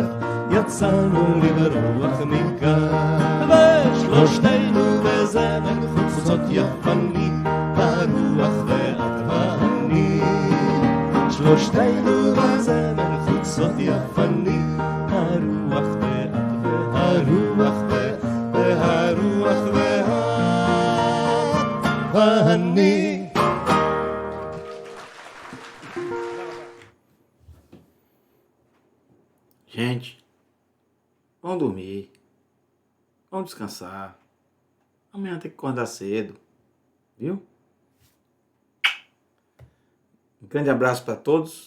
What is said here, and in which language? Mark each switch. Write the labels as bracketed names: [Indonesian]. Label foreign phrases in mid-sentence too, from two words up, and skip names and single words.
[Hebrew] יצאנו לברוח מכאן, ושלושתנו בזמן חוצות יפני, הרוח ואת ואני. שלושתנו בזמן חוצות יפני, הרוח ואת והרוח והרוח ואת ואני. [Portuguese] Gente, vamos dormir, vamos descansar. Amanhã tem que acordar cedo, viu? Um grande abraço para todos.